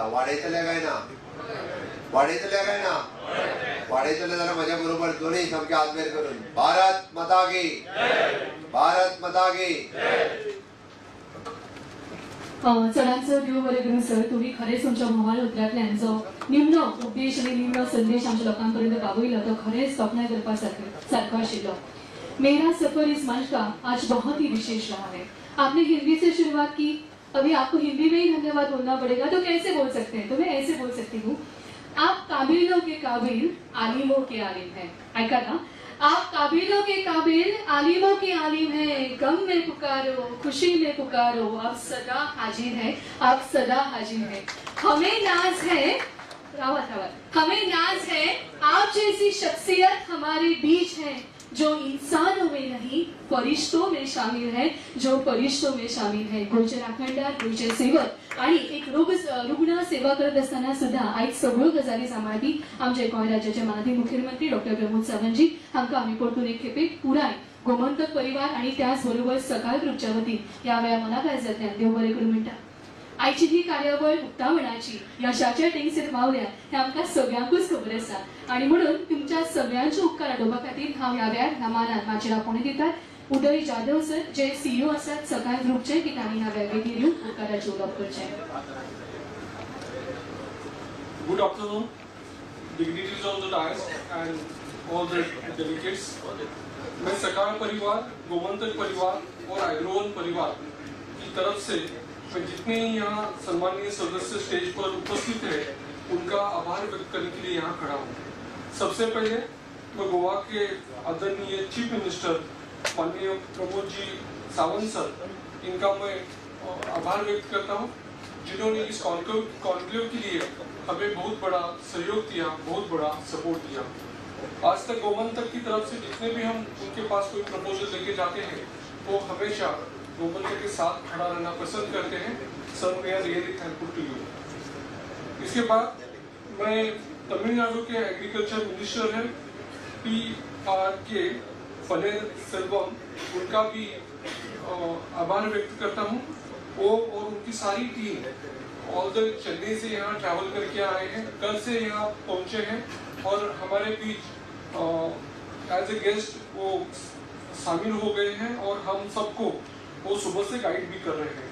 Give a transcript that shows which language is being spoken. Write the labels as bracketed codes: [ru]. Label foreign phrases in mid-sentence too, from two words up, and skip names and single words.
[kok] वाडयतले काय ना वाडयतले जाल्यार म्हाज्या बरोबर दोनूय सामके हातबेर करून [hi] भारत माता की भारत माता की. [kok] चडांचो देव बरें करूं सर. तुम्ही खरेंच तुमच्या मोबायल उतरांतल्यान जो निम्न उपदेश आनी निम्न संदेश आमच्या लोकांपर्यंत पावयलो तो खरेंच तोखणाय करपा सारको आशिल्लो. [hi] मेरा सफर इस मंच का आज बहुत ही विशेष रहा है. आपने हिंदी से शुरुआत की, अभी आपको हिंदी में ही धन्यवाद बोलना पड़ेगा तो कैसे बोल सकते हैं? तो मैं ऐसे बोल सकती हूँ, आप काबिलों के काबिल आलिमों के आलिम हैं. [kok] ऐका ना, [hi] आप काबिलों के काबिल आलिमों के आलिम हैं. गम में पुकारो खुशी में पुकारो, आप सदा हाजिर हैं, आप सदा हाजिर हैं. हमें नाज है हमें नाज है आप जैसी शख्सियत हमारे बीच है जो इंसानों में नहीं फरिश्तों में शामिल है, जो फरिश्तों में शामिल है. [kok] गोंयचे राखणदार गोंयचे सेवक आणि एक रुग्ण सेवा करत असताना सुद्धा आयज सगळ्यो गजाली सांबाळपी आमचे गोंय राज्याचे माननीय मुख्यमंत्री डॉक्टर प्रमोद सावंतजी हांकां आमी परतून एक खेपे पुराय गोमंतक परिवार आणि त्याच बरोबर सकाळ ग्रुपच्या वतीन ह्या वेळा मनाकाळजांतल्यान देव बरें करूं म्हणटा. आयची ही कार्यावळ उक्तावणाची यशाच्या टेंगसेर पावल्या हे आमकां सगळ्यांकूच खबर आसा आणि म्हणून तुमच्या सगळ्यांचे उपकार आडोवपा खातीर हांव ह्या वेळार ह्या मानान म्हाजेर आपणे दितात. उदय जाधव सर जे CEO आसात सकाळ ग्रुपचे की तांणी ह्या वेळार येवन उपकाराचे उलोवप करचें. [en] Good afternoon, dignitaries on the dais and all the delegates. [hi] मैं सकाल परिवार, गोमंतक परिवार और एग्रोवन परिवार की तरफ से मैं जितने यहाँ सम्मानीय सदस्य स्टेज पर उपस्थित हैं उनका आभार व्यक्त करने के लिए यहाँ खड़ा हूँ. सबसे पहले मैं गोवा के आदरणीय [en] chief minister [hi] माननीय प्रमोद जी सावंत सर इनका मैं आभार व्यक्त करता हूँ जिन्होंने इस कॉन्क्लेव के लिए हमें बहुत बड़ा सहयोग दिया, बहुत बड़ा सपोर्ट दिया. आज तक गोमंतक की तरफ से जितने भी हम उनके पास कोई प्रपोजल लेके जाते हैं वो हमेशा गोमंतक के साथ खड़ा रहना पसंद करते हैं. [en] sir we are really thankful to you. [hi] इसके बाद मैं तमिलनाडु के [en] agriculture minister [hi] हैं PRK पनीर सेल्वम उनका भी आभार व्यक्त करता हूँ. वो और उनकी सारी टीम [en] all the Chennai [hi] से यहाँ ट्रैवल करके आए हैं, कल से यहाँ पहुँचे हैं और हमारे बीच [en] as a guest [hi] वो शामिल हो गए हैं और हम सबको वो सुबह से गाइड भी कर रहे हैं.